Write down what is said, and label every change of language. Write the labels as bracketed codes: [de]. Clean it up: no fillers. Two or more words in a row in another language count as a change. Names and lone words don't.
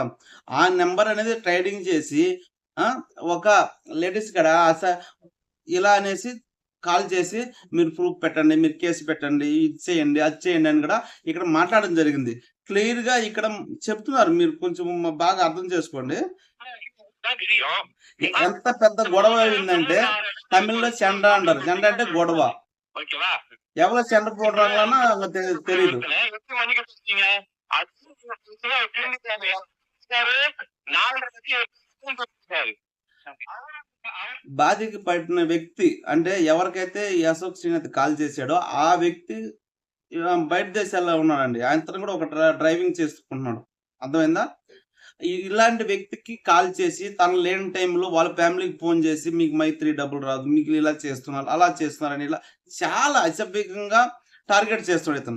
[te] ఆ నంబర్ అనేది ట్రేడింగ్ చేసి ఒక లేడీస్ కాడ ఇలా అనేసి కాల్ చేసి మీరు ప్రూఫ్ పెట్టండి, మీరు కేస్ పెట్టండి, ఇది చేయండి, అది చేయండి అని కూడా ఇక్కడ మాట్లాడడం జరిగింది. క్లియర్‌గా ఇక్కడ చెప్తున్నారు. మీరు కొంచెం బాగా అర్థం చేసుకోండి. విషయం. ఎంత పెద్ద గొడవ అయిందంటే తమిళ్లో చెండ అంటారు. చెండ అంటే గొడవ. [ta] ஓகேவா? [te] ఎవరో [ta] சண்டை போடுறாங்களான்னா [te] తెలీదు. [ta] எத்தனை மணிக்கு போட்டீங்க? அது திரும்பி 4:30க்கு [te] బాధకి పడిన వ్యక్తి అంటే ఎవరికైతే ఈ అశోక్ శ్రీనాథ్ కాల్ చేశాడో ఆ వ్యక్తి బయట దేశాల్లో ఉన్నాడండి. ఆయనతను కూడా ఒక డ్రైవింగ్ చేసుకుంటున్నాడు. అర్థమైందా? ఇలాంటి వ్యక్తికి కాల్ చేసి తను లేని టైంలో వాళ్ళ ఫ్యామిలీకి ఫోన్ చేసి మీకు మైత్రి డబ్బులు రాదు, మీకు ఇలా చేస్తున్నారు, అలా చేస్తున్నారని ఇలా చాలా అసభ్యంగా టార్గెట్ చేస్తున్నాడు ఇతను.